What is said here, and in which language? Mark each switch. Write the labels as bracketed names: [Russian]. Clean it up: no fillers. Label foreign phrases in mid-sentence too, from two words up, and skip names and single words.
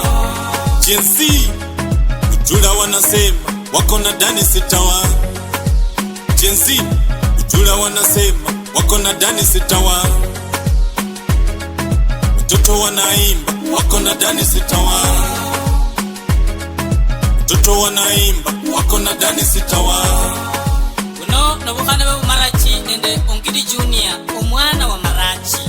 [Swahili] Jinsi Butula wanasema wako na Dance Tower. Jinsi Butula wanasema wako na Dance Tower. Watoto wanaimba wako na Dance Tower. watoto wanaimba wako na dani sitawa. [Luyia] Uno nobukhana bwe Marachi nende Ongidi Junior omwana wa Marachi.